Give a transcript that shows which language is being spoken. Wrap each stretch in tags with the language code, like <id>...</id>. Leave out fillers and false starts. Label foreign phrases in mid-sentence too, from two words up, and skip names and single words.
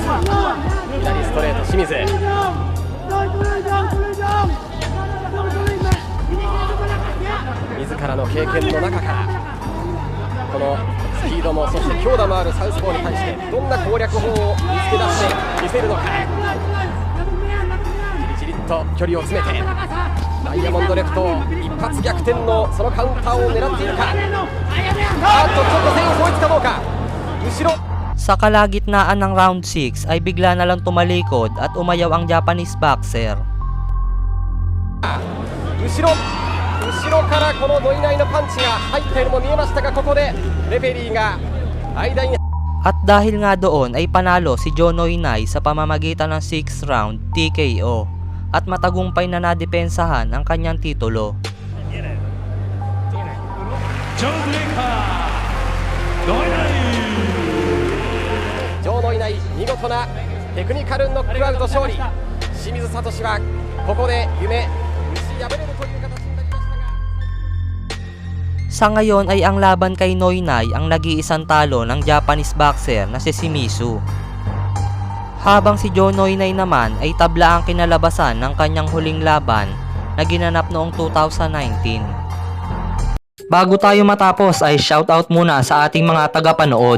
<ja>左ストレート清水、自らの経験の中からこのスピードもそして強打もあるサウスポーに対してどんな攻略法を見つけ出して見せるのか。じりじりっと距離を詰めてダイヤモンドレフト一発逆転のそのカウンターを狙っているか。ちょっと線を越えてたどうか。後ろ</ja> <tl>Sa kalagitnaan ng round 6 ay bigla na lang tumalikod at umayaw ang Japanese boxer.</tl> <ja>後ろからこの土井内のパンチが入ったようにも見えましたが、ここでレフェリーが間に</ja> <tl>At dahil nga doon ay panalo si John Noinay sa pamamagitan ng</tl> <en>6th round TKO</en> <tl>at matagumpay na nadepensahan ang kanyang titulo.</tl> <ja>John Noinay 見事なテクニカルノックアウト勝利。清水聡はここで夢打ち破れるという形になりましたが、</ja> <tl>Sa ngayon ay ang laban kay Noinay ang nag-iisang talo ng Japanese boxer na si Shimizu. Habang si John Noinay naman ay tabla ang kinalabasan ng kanyang huling laban na ginanap noong 2019. Bago tayo matapos ay shoutout muna sa ating mga tagapanood.</tl>